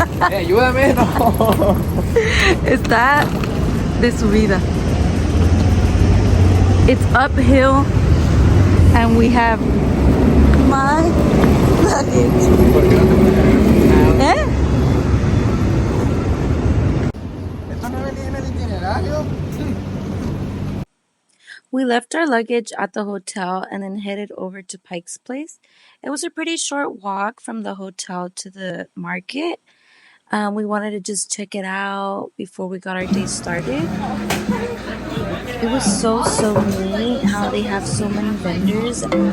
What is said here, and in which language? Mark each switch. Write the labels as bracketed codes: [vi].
[es] Ayúdame, no. Está de subida. [en] It's uphill and we have my luggage. ¿Eh? [es] ¿Esto no venía en el itinerario? [en] We left our luggage at the hotel and then headed over to Pike's Place. It was a pretty short walk from the hotel to the market. We wanted to just check it out before we got our day started. It was so neat how they have so many vendors.